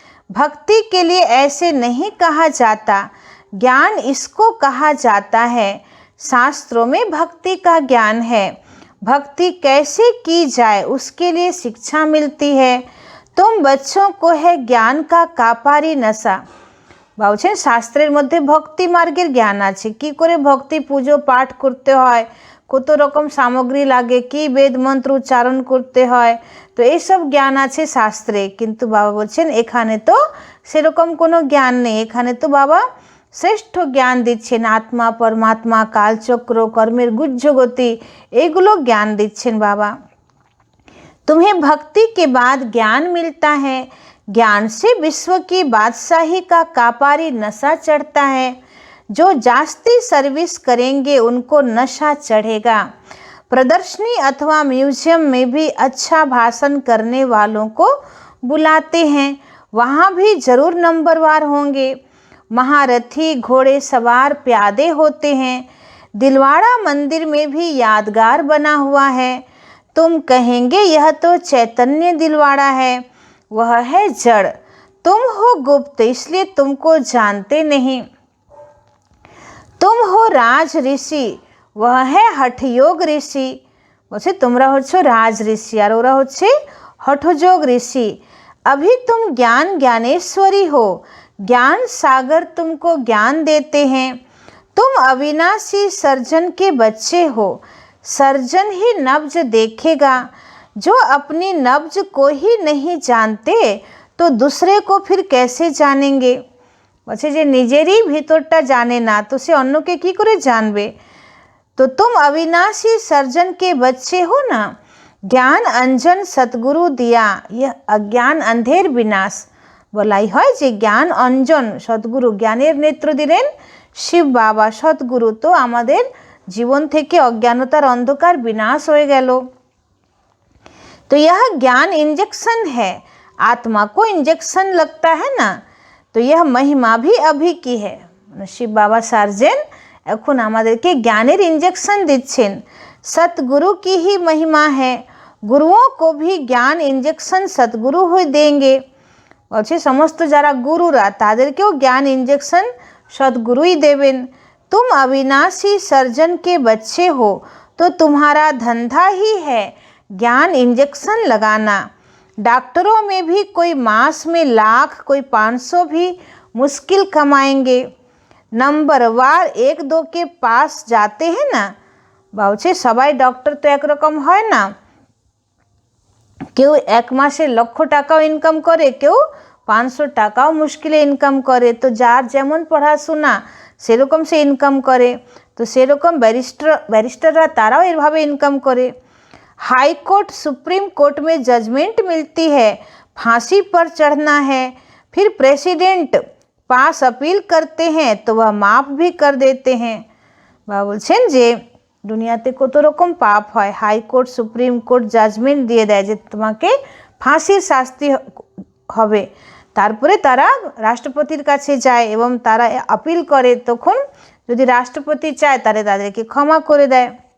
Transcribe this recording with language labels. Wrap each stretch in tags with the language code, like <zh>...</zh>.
<hi>भक्ति के लिए ऐसे नहीं कहा जाता, ज्ञान इसको कहा जाता है। शास्त्रों में भक्ति का ज्ञान है, भक्ति कैसे की जाए उसके लिए शिक्षा मिलती है। तुम बच्चों को है ज्ञान का कापारी नशा।</hi> <bn>বলছেন শাস্ত্রের মধ্যে ভক্তি মার্গের জ্ঞান আছে, কি করে ভক্তি পুজো পাঠ করতে হয়, কত রকম সামগ্রী লাগে, কি বেদ মন্ত্র উচ্চারণ করতে হয়, তো এইসব জ্ঞান আছে শাস্ত্রে। কিন্তু বাবা বলছেন এখানে তো সেরকম কোনো জ্ঞান নেই, এখানে তো বাবা শ্রেষ্ঠ জ্ঞান দিচ্ছেন, আত্মা পরমাত্মা কালচক্র কর্মের গুহ্য গতি এইগুলো জ্ঞান দিচ্ছেন বাবা।</bn> <hi>तुम्हें भक्ति के बाद ज्ञान मिलता है, ज्ञान से विश्व की बादशाही का कापारी नशा चढ़ता है। जो जास्ती सर्विस करेंगे उनको नशा चढ़ेगा। प्रदर्शनी अथवा म्यूजियम में भी अच्छा भाषण करने वालों को बुलाते हैं, वहाँ भी जरूर नंबरवार होंगे। महारथी घोड़े सवार प्यादे होते हैं। दिलवाड़ा मंदिर में भी यादगार बना हुआ है। तुम कहेंगे यह तो चैतन्य दिलवाड़ा है, वह है जड़। तुम हो गुप्त इसलिए तुमको जानते नहीं। तुम हो राज ऋषि, वह है हठयोग ऋषि।</hi> <bn>বলছে তোমরা হচ্ছ রাজ ঋষি আর ওরা হচ্ছে হঠযোগ ঋষি।</bn> <hi>अभी तुम ज्ञान ज्ञानेश्वरी हो, ज्ञान सागर तुमको ज्ञान देते हैं। तुम अविनाशी सर्जन के बच्चे हो, सर्जन ही नब्ज देखेगा। जो अपनी नब्ज को ही नहीं जानते तो दूसरे को फिर कैसे जानेंगे।</hi> <bn>বলছে যে নিজেরই ভিতরটা জানে না তো সে অন্যকে কি করে জানবে।</bn> <hi>तो तुम अविनाशी सर्जन के बच्चे हो ना। ज्ञान अंजन सतगुरु दिया, यह अज्ञान अंधेर विनाश।</hi> <bn>বলাই হয় যে জ্ঞান অঞ্জন সদ্গুরু, জ্ঞানের নেত্র দিলেন শিব বাবা সদ্গুরু, তো আমাদের জীবন থেকে অজ্ঞানতার অন্ধকার বিনাশ হয়ে গেল।</bn> <hi>तो यह ज्ञान इंजेक्शन है, आत्मा को इंजेक्शन लगता है ना, तो यह महिमा भी अभी की है।</hi> <bn>শিব বাবা সার্জেন এখন আমাদেরকে জ্ঞানের इंजेक्शन দিচ্ছেন।</bn> <hi>सतगुरु की ही महिमा है, गुरुओं को भी ज्ञान इंजेक्शन सतगुरु ही देंगे।</hi> <bn>বলছে সমস্ত যারা গুরুরা তাদেরকেও জ্ঞান इंजेक्शन सतगुरुই देवें।</bn> <hi>तुम अविनाशी सर्जन के बच्चे हो तो तुम्हारा धंधा ही है ज्ञान इंजेक्शन लगाना। डॉक्टरों में भी कोई मास में लाख कोई 500 भी मुश्किल कमाएंगे। नंबर वार 1-2 के पास जाते हैं ना।</hi> <bn>বলছে সবাই ডক্টর তো একরকম হয় না, কেউ এক মাসে লক্ষ টাকাও ইনকাম করে, কেউ 500 টাকাও মুশকিলে ইনকাম করে। তো যার যেমন পড়াশোনা সেরকম সে ইনকাম করে, তো সেরকম ব্যারিস্টাররা তারাও এভাবে ইনকাম করে।</bn> <hi>हाई कोर्ट सुप्रीम कोर्ट में जजमेंट मिलती है, फांसी पर चढ़ना है। फिर प्रेसिडेंट पास अपील करते हैं तो वह माफ़ भी कर देते हैं।</hi> <bn>বাবা বলছেন যে দুনিয়াতে কত রকম পাপ হয়, high court supreme court judgement দিয়ে দেয় যে তোমাকে ফাঁসির শাস্তি হবে, তারপরে তারা রাষ্ট্রপতির কাছে যায় এবং তারা আপিল করে, তখন যদি রাষ্ট্রপতি চায় তাহলে তাদেরকে ক্ষমা করে দেয়।</bn>